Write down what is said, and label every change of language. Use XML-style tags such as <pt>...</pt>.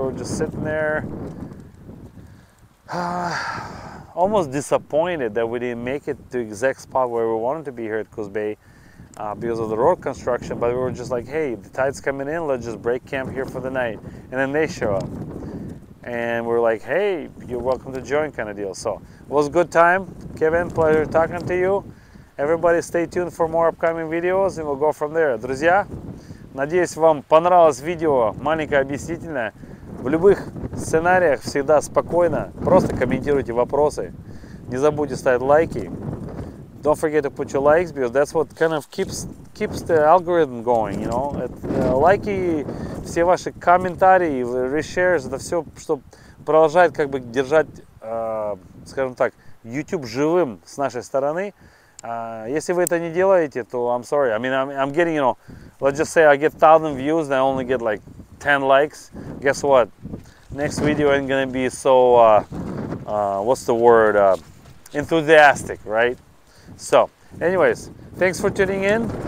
<en>We were just sitting there, almost disappointed that we didn't make it to the exact spot where we wanted to be here at Coos Bay because of the road construction. But we were just like, hey, the tide's coming in, let's just break camp here for the night. And then they show up. And we're like, hey, you're welcome to join, kind of deal. So it was a good time. Kevin, pleasure talking to you. Everybody stay tuned for more upcoming videos, and we'll go from there.</en> <ru>Друзья, надеюсь, вам понравилось видео, маленькое объяснительное. В любых сценариях всегда спокойно, просто комментируйте вопросы. Не забудьте ставить лайки. Don't forget to put your likes, because that's what kind of keeps the algorithm going, you know. Лайки, все ваши комментарии, reshares, это все, что продолжает как бы держать, скажем так, YouTube живым с нашей стороны. Если вы это не делаете, то</ru> <en>I'm sorry. I mean, I'm getting, you know, let's just say I get 1,000 views and I only get like 10 likes. Guess what? Next video ain't gonna be so, what's the word? Enthusiastic, right? So, anyways, thanks for tuning in.</en>